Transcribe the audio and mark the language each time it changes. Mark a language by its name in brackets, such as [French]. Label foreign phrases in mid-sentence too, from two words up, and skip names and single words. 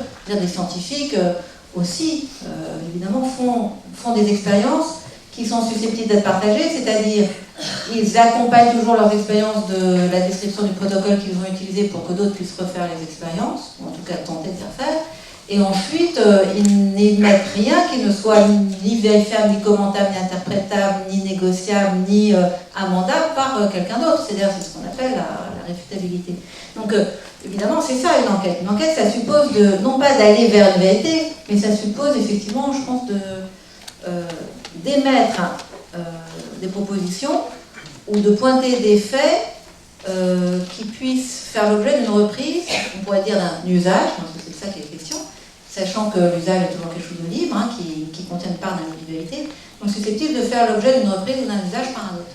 [French] C'est-à-dire des scientifiques aussi, évidemment, font des expériences qui sont susceptibles d'être partagées, c'est-à-dire ils accompagnent toujours leurs expériences de la description du protocole qu'ils vont utiliser pour que d'autres puissent refaire les expériences, ou en tout cas tenter de les refaire, et ensuite ils n'émettent rien qui ne soit ni vérifiable, ni commentable, ni interprétable, ni négociable, ni amendable par quelqu'un d'autre, c'est-à-dire c'est ce qu'on appelle la réfutabilité. Donc évidemment c'est ça une enquête. Une enquête ça suppose non pas d'aller vers une vérité, mais ça suppose effectivement, je pense, d'émettre des propositions ou de pointer des faits qui puisse faire l'objet d'une reprise, on pourrait dire d'un usage, parce que c'est de ça qu'il est question, sachant que l'usage est toujours quelque chose de libre, hein, qui contient une part d'individualité, donc susceptible de faire l'objet d'une reprise ou d'un usage par un autre.